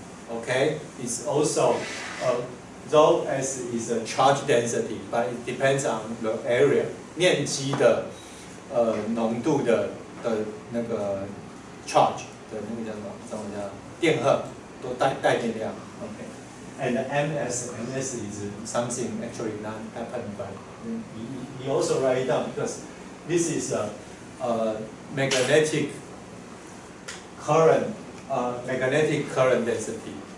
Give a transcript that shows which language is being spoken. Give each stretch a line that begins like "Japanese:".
English: Okay, it's also rho s is a charge density, but it depends on the area.
Chinese: 面积的浓度的那个 charge 的那个叫什么？中文叫电荷，都带电量。
English: Okay, and ms is something actually not happened, but we also write it down because this is a magnetic current density.